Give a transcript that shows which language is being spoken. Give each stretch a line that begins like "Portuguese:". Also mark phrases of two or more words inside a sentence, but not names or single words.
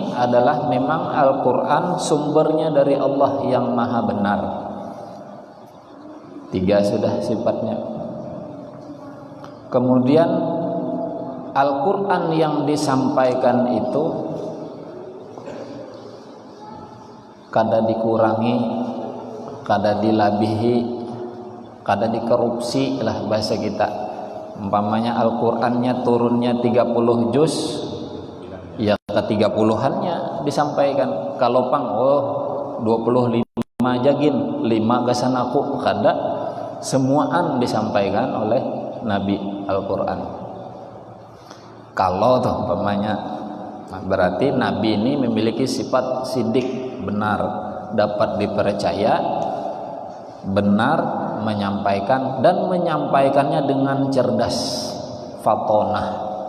Indonesian: adalah memang Al-Quran sumbernya dari Allah yang maha benar. 3 sudah sifatnya.
Banjar: Kemudian Al-Quran yang disampaikan itu kada dikurangi, kada dilabihi, kada dikorupsi lah bahasa kita.
Indonesian: Umpamanya Al-Qur'annya turunnya 30 juz, ya ke-30-annya disampaikan.
Banjar: Kalau pang 25 jagin, 5 gasan aku, kada, semuaan disampaikan oleh Nabi Al-Qur'an.
Indonesian: Kalau tuh umpamanya, berarti Nabi ini memiliki sifat sidik, benar, dapat dipercaya, benar menyampaikan, dan menyampaikannya dengan cerdas, fatonah.